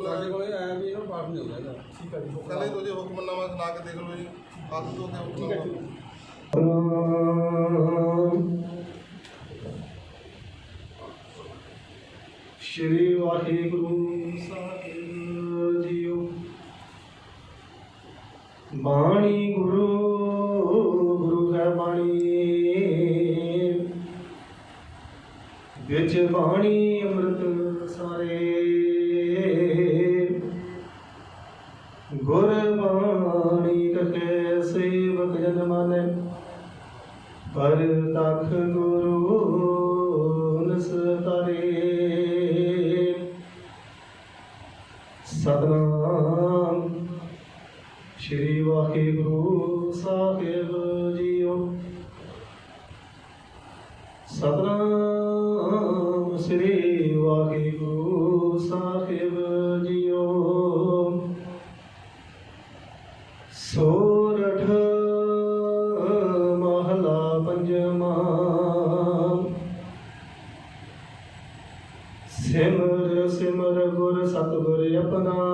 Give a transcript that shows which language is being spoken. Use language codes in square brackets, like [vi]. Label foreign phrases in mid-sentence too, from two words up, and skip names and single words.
[pa] ਸਾਡੇ ਕੋਲ ਇਹ ਆਇਆ ਵੀ ਇਹਨੂੰ ਪਾਠ ਨਹੀਂ ਹੋ ਜਾਂਦਾ ਠੀਕ ਹੈ ਜੀ ਕਹਿੰਦੇ ਤੁਸੀਂ ਹੁਕਮਨਾਮਾ ਸੁਣਾ ਕੇ ਦੇਖ ਲਓ ਜੀ ਹੱਥ ਧੋ ਕੇ ਠੀਕ ਹੈ ਹੁਕਮਨਾਮਾ ਸ੍ਰੀ ਵਾਹਿਗੁਰੂ ਸਾਹਿਬ ਜੀਓ ਬਾਣੀ ਗੁਰੂ ਗੁਰੂ ਹੈ ਬਾਣੀ ਬਿਚ ਬਾਣੀ ਅੰਮ੍ਰਿਤ ਸਾਰੇ ਗੁਰ ਬਾਣੀ ਕਹੇ ਸੇਵਕ ਜਨ ਮਾਨੇ ਪਰ ਤਖ ਗੁਰੂ ਨਸਤਾਰੇ ਸਤਨਾਮ ਸ੍ਰੀ ਵਾਹਿਗੁਰੂ ਸਾਹਿਬ ਜੀਓ ਸਤਨਾਮ ਸ੍ਰੀ ਵਾਹਿਗੁਰੂ ਸਾਹਿਬ ਜੀਓ ਸੋਰਠ ਮਹਲਾ ਪੰਜਮਾ ਸਿਮਰ ਸਿਮਰ ਗੁਰ ਸਤਗੁਰ ਅਪਨਾ